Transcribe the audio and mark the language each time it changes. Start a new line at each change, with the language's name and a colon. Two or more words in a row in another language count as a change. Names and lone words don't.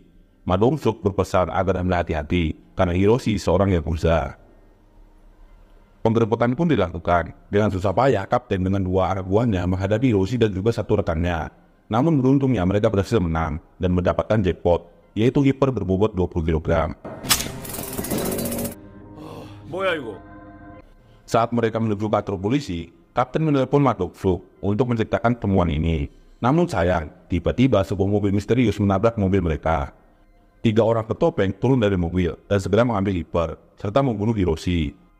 Indonesian: Ma Dong-suk berpesan agar Anda hati-hati karena Hiroshi seorang yakuza. Penggerbekan pun dilakukan. Dengan susah payah, Kapten dengan 2 anak buahnya menghadapi Hiroshi dan juga 1 rekannya. Namun beruntungnya mereka berhasil menang dan mendapatkan jackpot, yaitu hiper berbobot 20 kg.
Korean: 뭐야 이거?
Indonesian: Saat mereka menuju kantor polisi, Kapten menelepon Ma Dong-suk untuk menceritakan temuan ini. Namun sayang, tiba-tiba sebuah mobil misterius menabrak mobil mereka. 3 orang bertopeng turun dari mobil dan segera mengambil hiper, serta membunuh Hiroshi.